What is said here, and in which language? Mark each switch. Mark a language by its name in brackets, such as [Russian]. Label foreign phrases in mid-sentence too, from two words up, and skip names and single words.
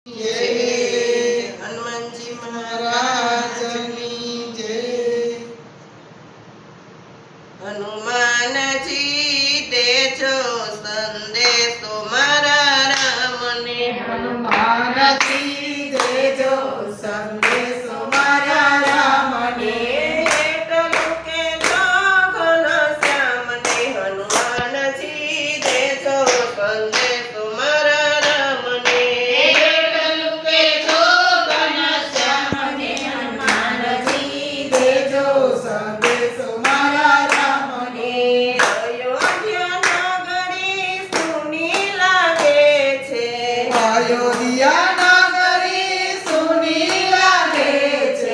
[Hindi] जय हनुमान जी महाराज की जय। [Gujarati] હનુમાન જી દેજો સંદેશો મારા રામ ને। હનુમાન જી દેજો સંદેશો મારા રામ ને। એટલું કે જો ઘનશ્યામ ને હનુમાન જી દેજો સંદેશો મારા રામ ને। એટલું કે જો ઘનશ્યામ ને હનુમાન જી દેજો સંદેશો મારા રામ ને. અયોધ્યા નગરી સુની લાગે છે। અયોધ્યા નગરી સુની લાગે છે.